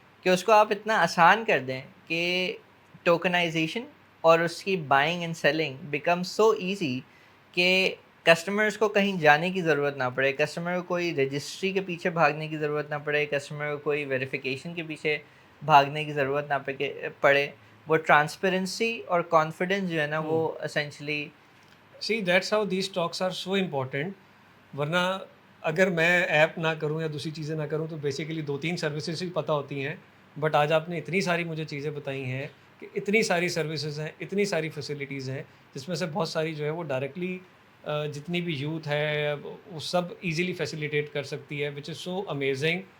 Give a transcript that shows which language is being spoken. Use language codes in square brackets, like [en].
[hi] कि उसको आप इतना आसान कर दें कि टोकनाइजेशन और उसकी buying and selling become so easy कि कस्टमर्स को कहीं जाने की ज़रूरत ना पड़े, कस्टमर को कोई रजिस्ट्री के पीछे भागने की ज़रूरत ना पड़े, कस्टमर को कोई वेरिफिकेशन के पीछे भागने की ज़रूरत ना पड़े। वो ट्रांसपेरेंसी और कॉन्फिडेंस जो है ना वो essentially [en] See, that's how these talks are so important. [hi] वरना अगर मैं ऐप ना करूं या दूसरी चीज़ें ना करूं तो बेसिकली 2-3 सर्विसेज ही पता होती हैं, बट आज आपने इतनी सारी मुझे चीज़ें बताई हैं कि इतनी सारी सर्विसेज हैं, इतनी सारी फैसिलिटीज़ हैं, जिसमें से बहुत सारी जो है वो डायरेक्टली जितनी भी यूथ है वो सब इजीली फैसिलिटेट कर सकती है, विच इज़ सो अमेजिंग।